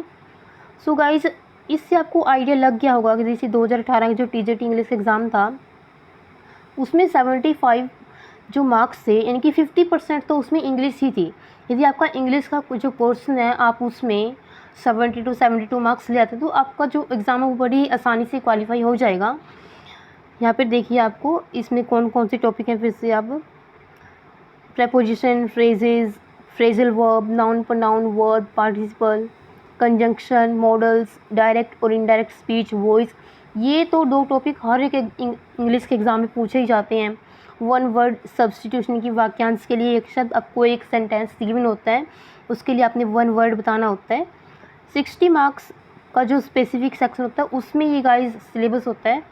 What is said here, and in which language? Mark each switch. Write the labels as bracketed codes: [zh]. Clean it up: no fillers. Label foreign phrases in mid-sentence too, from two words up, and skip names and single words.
[en] so guys, [hi] इससे आपको आइडिया लग गया होगा कि जैसे 2018 का जो [en] TGT English exam [hi] था उसमें 75 जो मार्क्स थे, यानी कि 50% तो उसमें इंग्लिश ही थी। यदि आपका इंग्लिश का जो पोर्शन है आप उसमें 70 to 72 मार्क्स ले आते तो आपका जो एग्ज़ाम है वो बड़ी आसानी से क्वालिफाई हो जाएगा। यहाँ पर देखिए आपको इसमें कौन कौन से टॉपिक हैं, फिर से आप [en] preposition, phrases, phrasal verb, noun pronoun, verb, participle, conjunction, modals, direct और indirect speech, voice। [hi] ये तो 2 टॉपिक हर एक इंग्लिश के एग्ज़ाम में पूछे ही जाते हैं। [en] 1 word substitution [hi] की वाक्यांश के लिए एक शब्द आपको एक [en] sentence given [hi] होता है, उसके लिए आपने 1 वर्ड बताना होता है। 60 मार्क्स का जो [en] specific section [hi] होता है उसमें ये गाइस सिलेबस होता है।